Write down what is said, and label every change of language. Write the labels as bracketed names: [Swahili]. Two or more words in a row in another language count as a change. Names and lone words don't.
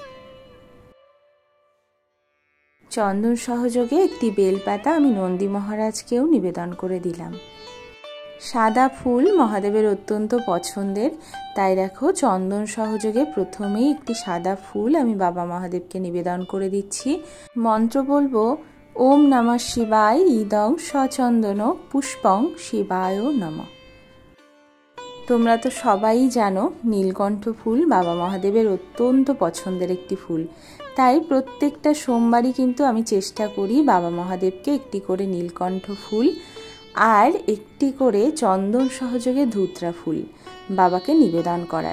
[Bangla] চন্দন সহযোগে একটি বেলপাতা আমি নন্দী মহারাজকেও নিবেদন করে দিলাম। সাদা ফুল মহাদেবের অত্যন্ত পছন্দের, তাই দেখো চন্দন সহযোগে প্রথমেই একটি সাদা ফুল আমি বাবা মহাদেবকে নিবেদন করে দিচ্ছি। মন্ত্র বলবো [Sanskrit] ওম নমঃ শিবায় ইদং সচন্দন পুষ্পং শিবায় নমঃ। [Bangla] তোমরা তো সবাই জানো নীলকণ্ঠ ফুল বাবা মহাদেবের অত্যন্ত পছন্দের একটি ফুল, তাই প্রত্যেকটা সোমবারই কিন্তু আমি চেষ্টা করি বাবা মহাদেবকে একটি করে নীলকণ্ঠ ফুল আর একটি করে চন্দন সহযোগে ধুত্রা ফুল বাবাকে নিবেদন করার।